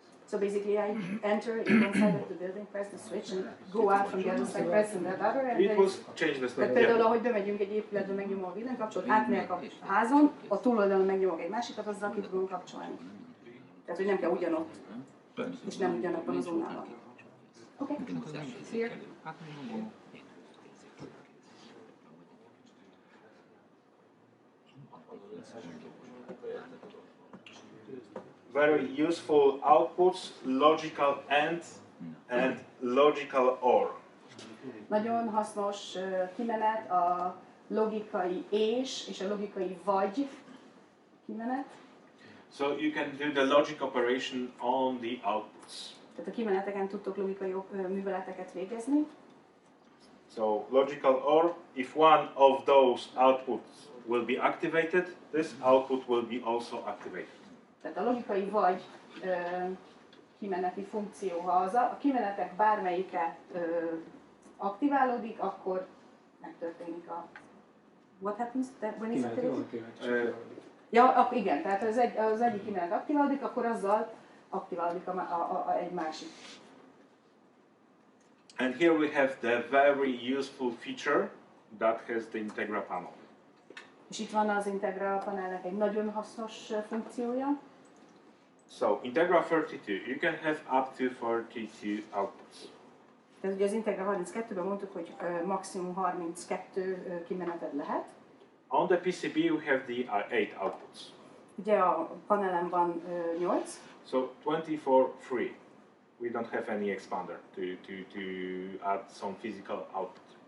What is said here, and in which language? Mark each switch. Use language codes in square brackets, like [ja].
[en] So basically I enter inside of the building, press the switch and go out from the other side, press the other, and It then will change the [hu] tehát [en] state. [hu] például, [en] Yeah. [hu] ahogy bemegyünk egy épületbe, megnyomom a villanykapcsolót, átmegyek a házon, a túloldalon megnyomok egy másikat, azzal ki tudom kapcsolni. Tehát, hogy nem kell ugyanott, és nem ugyanabban a zónában. Oké? [en] Clear? Very useful outputs, logical and logical OR. [hu] Nagyon hasznos kimenet a logikai és a logikai vagy kimenet. [en] So you can do the logic operation on the outputs. [hu] Tehát a kimeneteken tudtok logikai műveleteket végezni. [en] So logical OR, if one of those outputs will be activated, this output will be also activated. [hu] Tehát a logikai vagy kimeneti funkció, ha a kimenetek bármelyike aktiválódik, akkor megtörténik a... [en] What happens when it's activated? [hu] Ja, igen, tehát az egyik kimenet aktiválódik, akkor azzal aktiválódik egy másik. [en] And here we have the very useful feature that has the Integra panel. [hu] És itt van az Integra panelnek egy nagyon hasznos funkciója. [en] So Integra 32, you can have up to 32 outputs. [hu] Tehát ugye az Integra 32-ben mondtuk, hogy maximum 32 kimeneted lehet. [en] On the PCB we have the 8 outputs. [hu] Ugye a panelen van 8. [en] So 24 free. We don't have any expander to add some physical output.